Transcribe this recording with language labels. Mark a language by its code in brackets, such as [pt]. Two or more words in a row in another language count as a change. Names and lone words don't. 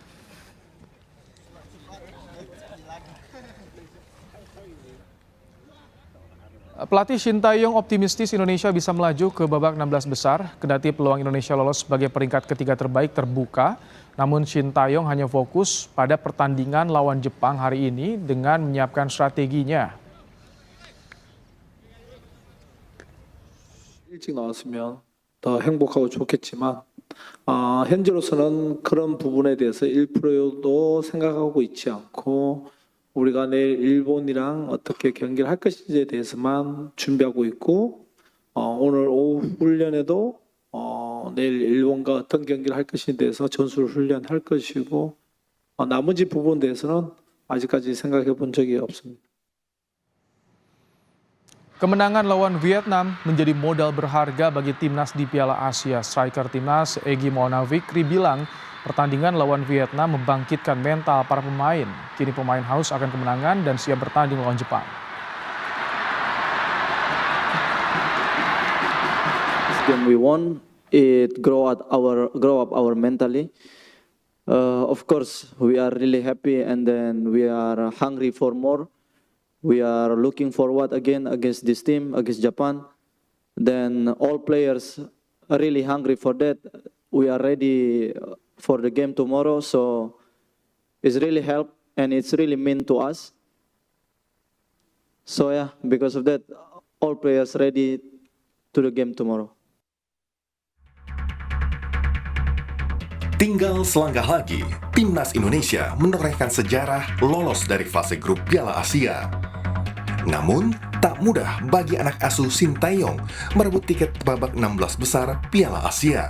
[id] Pelatih Shin Tae-yong optimistis Indonesia bisa melaju ke babak 16 besar. Kendati peluang Indonesia lolos sebagai peringkat ketiga terbaik terbuka, namun Shin Tae-yong hanya fokus pada pertandingan lawan Jepang hari ini dengan menyiapkan strateginya. [ko] 일찍 나왔으면 더 행복하고 좋겠지만 현재로서는 그런 부분에 대해서 1%도 생각하고 있지 않고 우리가 내일 일본이랑 어떻게 경기를 할 것인지에 대해서만 준비하고 있고 오늘 오후 훈련에도 내일 일본과 어떤 경기를 할 것인지에 대해서 전술 훈련할 것이고 나머지 부분에 대해서는 아직까지 생각해 본 적이 없습니다. [id] Kemenangan lawan Vietnam menjadi modal berharga bagi timnas di Piala Asia. Striker timnas Egy Maulana Fikri bilang pertandingan lawan Vietnam membangkitkan mental para pemain. Kini pemain haus akan kemenangan dan siap bertanding lawan Jepang. [en] Game we won, it grow up our mentally. Of course, we are really happy and then we are hungry for more. We are looking forward again against this team, against Japan. Then all players are really hungry for that. We are ready for the game tomorrow, so it's really help and it's really mean to us. So yeah, because of that, all players ready to the game tomorrow. [id] Tinggal selangkah lagi, Timnas Indonesia menorehkan sejarah lolos dari fase grup Piala Asia. Namun, tak mudah bagi anak asuh Shin Tae-yong merebut tiket babak 16 besar Piala Asia.